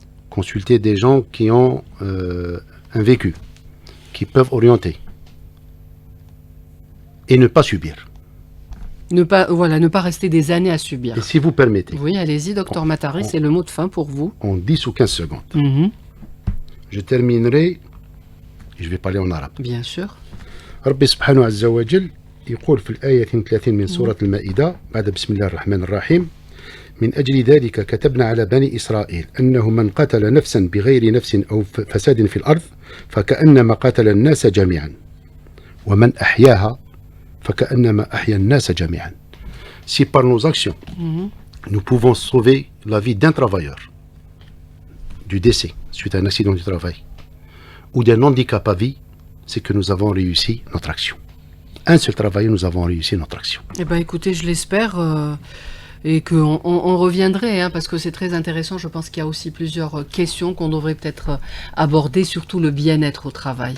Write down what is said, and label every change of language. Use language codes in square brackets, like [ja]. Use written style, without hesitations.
[fr] Consulter des gens qui ont un vécu, qui peuvent orienter et ne pas subir. Ne pas rester des années à subir. Et si vous permettez. Oui, allez-y, docteur Matari, c'est le mot de fin pour vous. En 10 ou 15 secondes. Je terminerai, je vais parler en arabe. Bien sûr. [ar] ربي سبحانه عز وجل يقول في الآية 32 من سورة المائدة بعد بسم الله الرحمن الرحيم من أجل ذلك كتبنا على بني إسرائيل أنه من قتل نفسا بغير نفس أو فساد في الأرض فكأنما قتل الناس جميعا ومن أحياها فكأنما أحيا الناس جميعا. [fr] Si par nos actions, nous pouvons sauver la vie d'un travailleur du décès suite à un accident du travail ou d'un handicap à vie, c'est que nous avons réussi notre action. Un seul travail, nous avons réussi notre action. Eh bien, écoutez, je l'espère. Et qu'on reviendrait, hein, parce que c'est très intéressant. Je pense qu'il y a aussi plusieurs questions qu'on devrait peut-être aborder, surtout le bien-être au travail.